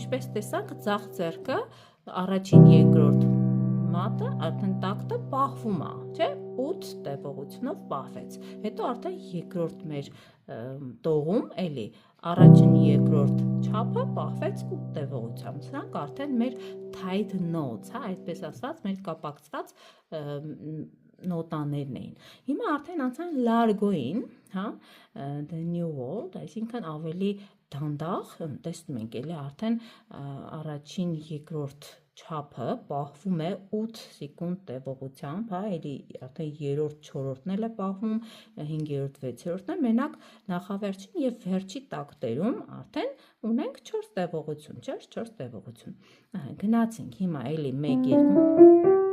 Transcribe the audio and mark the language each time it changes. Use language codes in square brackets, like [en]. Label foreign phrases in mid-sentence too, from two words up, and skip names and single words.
[hy] տեսանք ձախ ձեռքը առաջին երկրորդ մատը արդեն տակտը պահվում է, չէ՞, 8 տևողությունով պահվեց։ Հետո արդեն երկրորդ մեր տողում էլի առաջին երկրորդ չափը պահվեց 8 տևողությամբ։ Սրանք արդեն մեր [en] tied notes, [hy] հա, այդպես ասած, մեր կապակցված նոտաներն էին։ Հիմա արդեն անցան լարգոին, հա, [en] the new world, [hy] այսինքն ավելի դանդաղ, տեսնում ենք էլի արդեն առաջին երկրորդ չափը պահվում է 8 սեկունդ տևողությամբ, հա, էլի արդեն երրորդ, չորրորդն էլ է պահվում, 5-րդ, 6-րդն է, մենակ նախավերջին եւ վերջի տակտերում արդեն ունենք 4 տևողություն, չէ՞, 4 տևողություն։ Գնացինք հիմա էլի 1-2